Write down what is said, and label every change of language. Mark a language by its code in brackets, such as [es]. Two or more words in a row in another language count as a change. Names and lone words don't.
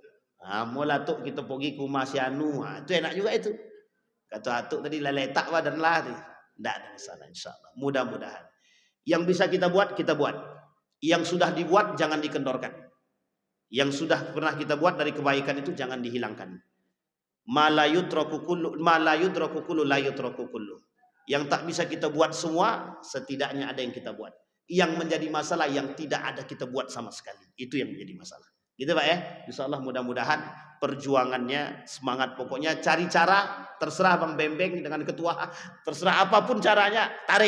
[id] Mula tuh kita pergi ke rumah si Anu, itu enak juga itu. Kata Atuk tadi leletak badan lah. Tidak ada masalah insyaallah. Mudah-mudahan. Yang bisa kita buat, kita buat. Yang sudah dibuat jangan dikendorkan. Yang sudah pernah kita buat dari kebaikan itu jangan dihilangkan. [ar] ما لا يترك كل لا يترك كل. [id] Yang tak bisa kita buat semua, setidaknya ada yang kita buat. Yang menjadi masalah yang tidak ada kita buat sama sekali. Itu yang menjadi masalah. Gitu Pak ya. Insyaallah mudah-mudahan perjuangannya semangat, pokoknya cari cara, terserah Bang Bembeng dengan ketua, terserah apapun caranya, tarik.